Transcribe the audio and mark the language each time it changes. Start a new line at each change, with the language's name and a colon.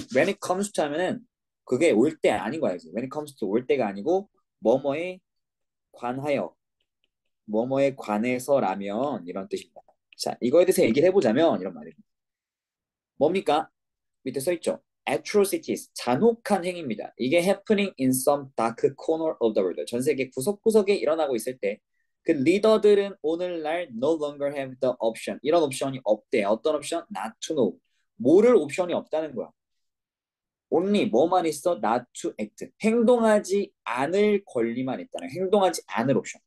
English: When it comes to
Korean: 하면은 그게 올 때 아닌 거야. When it comes to 올 때가 아니고 뭐뭐에 관하여 뭐뭐에 관해서라면 이런 뜻입니다. 자, 이거에 대해서 얘기를 해보자면 이런 말입니다. 뭡니까? 밑에 써있죠. atrocities, 잔혹한 행위입니다.
English: 이게 happening in some dark corner of the world.
Korean: 전 세계 구석구석에 일어나고 있을 때 그 리더들은 오늘날
English: no longer have the option.
Korean: 이런 옵션이 없대. 어떤 옵션?
English: Not to know.
Korean: 모를 옵션이 없다는 거야.
English: only
Korean: 뭐만 있어?
English: Not to act.
Korean: 행동하지 않을 권리만 있다는 행동하지 않을 옵션.